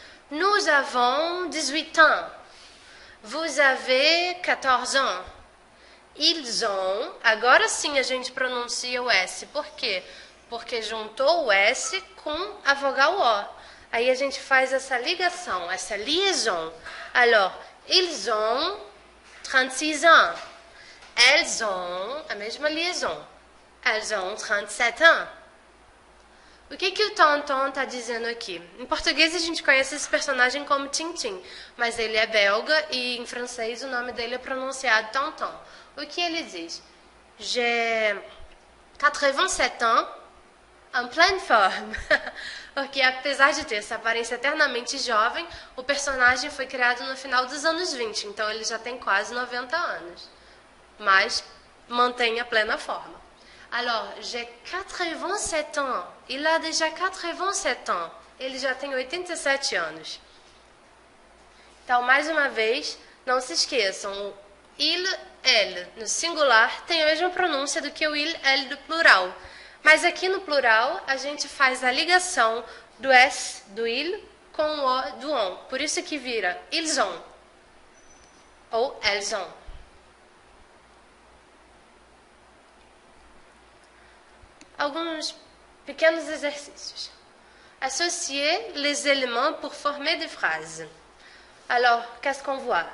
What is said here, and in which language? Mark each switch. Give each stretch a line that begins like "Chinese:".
French: Nous avons 18 ans. Vous avez 14 ans. Ils ont.
Portuguese: Agora sim a gente pronuncia o S. Por quê? Porque juntou o S com a vogal O. Aí a gente faz essa ligação, essa liaison.
French: Alors, ils ont 36 ans. Elles ont
Portuguese: a mesma liaison.
French: Elles ont 37 ans.
Portuguese: O que o Tonton está dizendo aqui? Em português a gente conhece esse personagem como Tintin, mas ele é belga e em francês o nome dele é pronunciado Tonton. O que ele diz?
French: J'ai 87 ans en pleine forme.
Portuguese: Porque apesar de ter essa aparência eternamente jovem, o personagem foi criado no final dos anos 20, então ele já tem quase 90 anos. Mas mantém a plena forma.
French: Alors, j'ai 87 ans. Il a déjà 87 ans.
Portuguese: Ele já tem 87 anos. Então, mais uma vez, não se esqueçam, o il, elle no singular tem a mesma pronúncia do que o il, elle do plural. Mas aqui no plural, a gente faz a ligação do S do il com o O do on. Por isso que vira
French: ils ont
Portuguese: ou
French: elles ont.
Portuguese: Alguns pequenos exercícios.
French: Associer les éléments pour former des phrases. Alors, qu'est-ce qu'on voit?